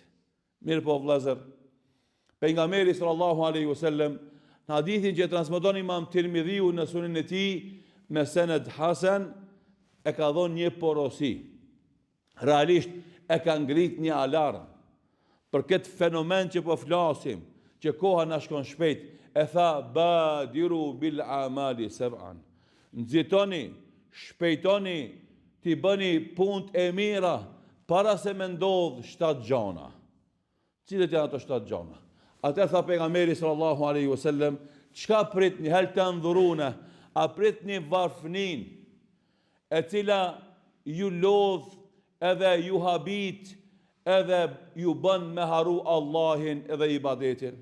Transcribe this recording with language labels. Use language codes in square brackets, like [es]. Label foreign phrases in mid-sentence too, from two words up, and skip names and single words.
[sq] Mirë po vëllezër, pejgamberi [ar] صلى الله عليه وسلم [sq] në hadithin që transmeton Imam Tirmidhiu në sunenin e tij me sened hasan, e ka dhënë një porosi. Realisht e ka ngrit një alarm për këtë fenomen që po flasim, që koha na shkon shpejt, e tha [ar] بادروا بالأعمال سبعا. [sq] Nxitoni, shpejtoni, ti bëni punë e mira para se me ndodh 7 gjana. Cilët janë ato 7 gjana? Atëherë tha pejgamberi [ar] صلى الله عليه وسلم, [sq] çka pritni, [ar] هل تنظرون, [sq] a pritni varfnin, e cila ju lodh edhe ju habit, edhe ju bën me haru Allahin edhe ibadetin.